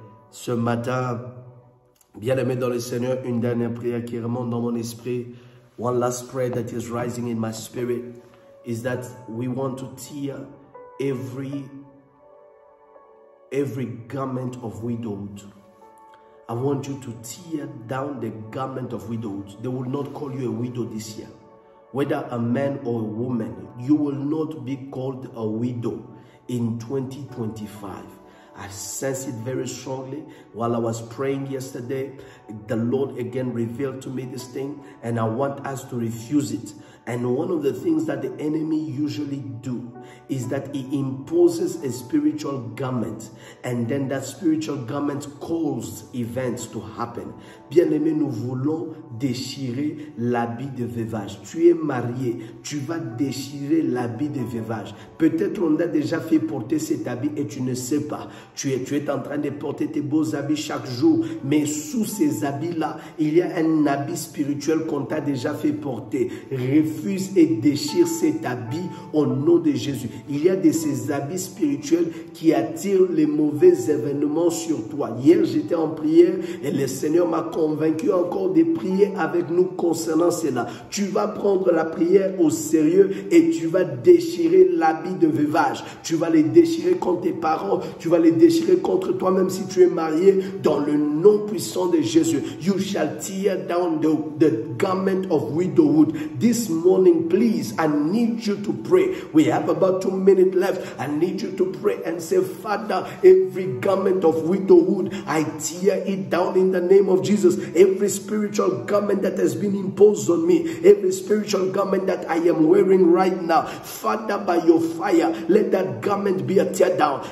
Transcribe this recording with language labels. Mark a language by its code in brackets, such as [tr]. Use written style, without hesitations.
[fr] Ce matin, bien-aimé dans le Seigneur, une dernière prière qui remonte dans mon esprit. [en] One last prayer that is rising in my spirit is that we want to tear every garment of widowhood. I want you to tear down the garment of widowhood. They will not call you a widow this year. Whether a man or a woman, you will not be called a widow in 2025. I sense it very strongly. While I was praying yesterday, the Lord again revealed to me this thing, and I want us to refuse it. And one of the things that the enemy usually do is that he imposes a spiritual garment, and then that spiritual garment calls events to happen. [fr] Bien-aimé, nous voulons déchirer l'habit de veuvage. Tu es marié, tu vas déchirer l'habit de veuvage. Peut-être on a déjà fait porter cet habit et tu ne sais pas. Tu es en train de porter tes beaux habits chaque jour, mais sous ces habits-là, il y a un habit spirituel qu'on t'a déjà fait porter. Refuse et déchire cet habit au nom de Jésus. Il y a de ces habits spirituels qui attirent les mauvais événements sur toi. Hier, j'étais en prière et le Seigneur m'a convaincu encore de prier avec nous concernant cela. Tu vas prendre la prière au sérieux et tu vas déchirer l'habit de veuvage. Tu vas les déchirer contre tes parents, tu vas les déchirer contre toi-même si tu es marié, dans le nom puissant de Jésus. [en] You shall tear down the garment of widowhood. This morning, please, I need you to pray. We have about 2 minutes left. I need you to pray and say, Father, every garment of widowhood, I tear it down in the name of Jesus. Every spiritual garment that has been imposed on me, every spiritual garment that I am wearing right now, Father, by your fire, let that garment be a tear down.